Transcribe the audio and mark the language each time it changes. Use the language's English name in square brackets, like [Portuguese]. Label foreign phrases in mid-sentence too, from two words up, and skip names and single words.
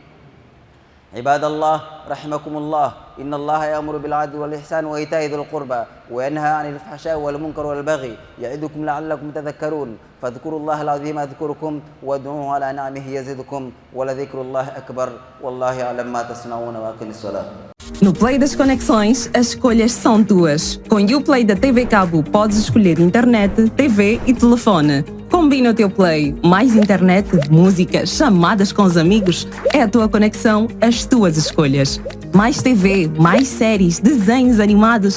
[Arabic] عباد الله رحمكم الله، إن الله يأمر بالعدل والإحسان وإيتاء ذي القربى وينهى عن الفحشاء والمنكر والبغي يعظكم لعلكم تذكرون. فاذكروا الله العظيم يذكركم وادعوه على نعمه يزدكم ولذكر الله أكبر والله يعلم ما تصنعون وأقم الصلاة. [Portuguese] No Play das Conexões, as escolhas são tuas. Com o Play da TV Cabo, podes escolher internet, TV e telefone. Combina o teu Play. Mais internet, música, chamadas com os amigos. É a tua conexão, as tuas escolhas. Mais TV, mais séries, desenhos animados.